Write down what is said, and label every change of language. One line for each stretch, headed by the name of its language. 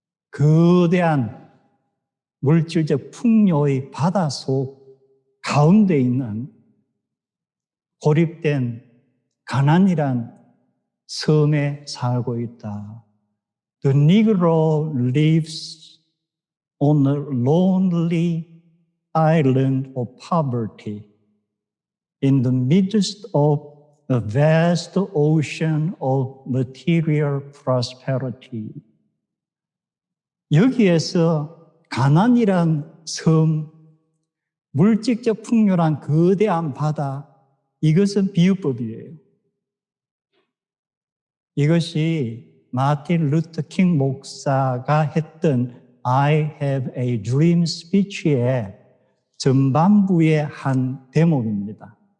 Korean: 거대한 물질적 풍요의 바다 속 가운데 있는 고립된 가난이란 섬에 살고 있다.
English: The Negro lives on a lonely island of poverty in the midst of a vast ocean of material prosperity.
Korean: 여기에서 가난이란 섬, 물질적 풍요란 거대한 바다, 이것은 비유법이에요. 이것이 마틴 루터 킹 목사가 했던 I have a dream speech의 전반부의 한 대목입니다.